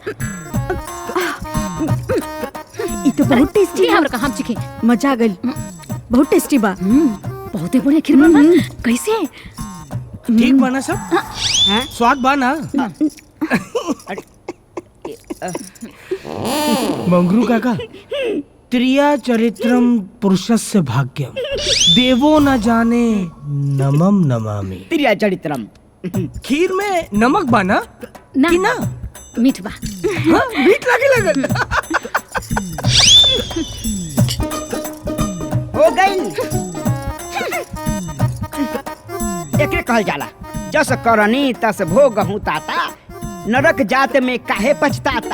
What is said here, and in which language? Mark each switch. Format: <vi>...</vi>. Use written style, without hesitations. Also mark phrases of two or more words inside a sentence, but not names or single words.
<bho>ई तो बहुत टेस्टी है। हमरा का हम चिखे मजा आ गइल। बहुत टेस्टी बा। बहुते बढ़िया खीर बना। कैसे? ठीक बना सब? स्वाद बा ना? मंगरू काका,</bho> <sa>त्रिया चरित्रम पुरुषस्य भाग्यम देवो न जाने नमम नमामि। त्रिया चरित्रम।</sa> <bho>खीर में नमक बा ना? कि ना? मीठ बा। हाँ, मीठ लगे लगल। हो गई। एकरे कहल जाला</bho> <awa>जस करनी तस भोगहु ताता, नरक जात में काहे पछताता।</awa>